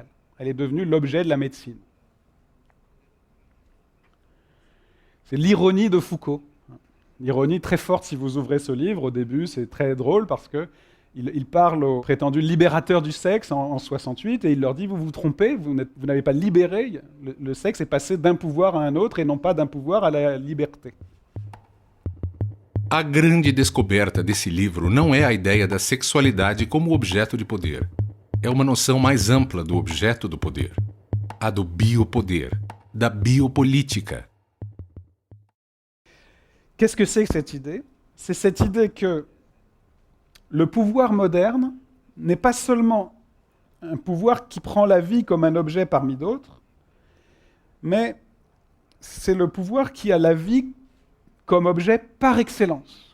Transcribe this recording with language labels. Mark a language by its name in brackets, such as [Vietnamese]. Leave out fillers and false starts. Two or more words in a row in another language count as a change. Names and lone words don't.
[French] Elle est devenue l'objet de la médecine. C'est l'ironie de Foucault. L'ironie très forte, si vous ouvrez ce livre, au début, c'est très drôle parce qu'il parle aux prétendus libérateurs du sexe en 68 et il leur dit « Vous vous trompez, vous n'avez pas libéré, le sexe est passé d'un pouvoir à un autre et non pas d'un pouvoir à la liberté. » [Portuguese] A grande descoberta desse livro não é a ideia da sexualidade como objeto de poder. É uma noção mais ampla do objeto do poder. A do biopoder, da biopolítica. [French] Qu'est-ce que c'est que cette idée? C'est cette idée que le pouvoir moderne n'est pas seulement un pouvoir qui prend la vie comme un objet parmi d'autres, mais c'est le pouvoir qui a la vie comme objet par excellence.